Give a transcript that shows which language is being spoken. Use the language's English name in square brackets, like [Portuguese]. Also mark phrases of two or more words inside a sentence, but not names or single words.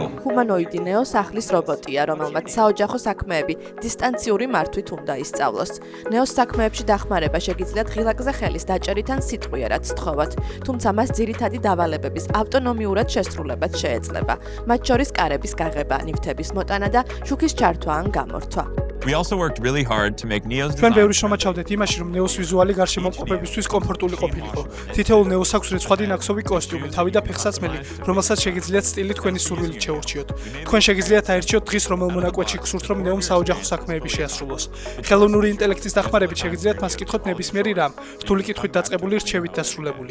[Georgian] ჰუმანოიდი ნეო სახლის რობოტია, რომელმაც საოჯახო საქმეები დისტანციური მართვით უნდა ისწავლოს. ნეოს საქმეებში დახმარება შეგიძლიათ ღილაკზე ხელის დაჭერით ან სიტყვიერად სთხოვოთ, თუმცა მას ძირითადი დავალებების ავტონომიურად შესრულებაც შეეძლება, მათ შორის კარების გაღება, ნივთების მოტანა და შუქის ჩართვა ან გამორთვა. [English] We also worked really hard to make Neo's [Georgian] ჩვენ ბევრი [English] design. [Georgian] შრომა ჩავდეთ იმაში, რომ ნეოს ვიზუალი გარშემოყოფებისთვის კომფორტული ყოფილიყო. თითოეულ ნეოს აქვს რიცხვადი ნაკსოვი კოსტიუმი, თავი და ფეხსაცმელი, რომელსაც შეგიძლიათ სტილი თქვენი სურვილით შეურჩიოთ. თქვენ შეგიძლიათ აირჩიოთ დღის რომელ მონაკვეთში გსურთ, რომ ნეომ საოჯახო საქმეები შეასრულოს. ხელოვნური ინტელექტის დახმარებით შეგიძლიათ მას კითხოთ ნებისმიერი რამ, რთული კითხვით დაწყებული რჩევით დასრულებული.